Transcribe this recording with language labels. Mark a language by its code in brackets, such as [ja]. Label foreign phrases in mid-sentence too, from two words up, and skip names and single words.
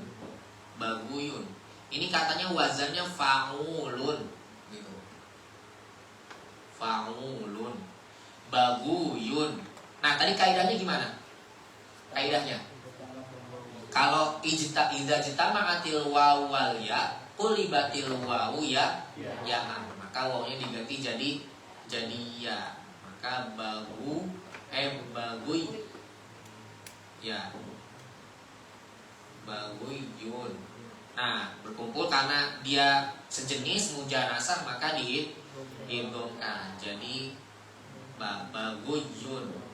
[id] Ini katanya wazannya fa'ulun gitu. Fa'ulun. Baguyun. Nah, tadi kaidahnya gimana? Kaidahnya kalau [ar] إذا اجتمعت الواو والياء قلبت الواو ياء [id] maka wawunya diganti jadi ya. Maka baguy ya baguyun. Nah, berkumpul karena dia sejenis mujanasah maka diidghamkan jadi baguyun.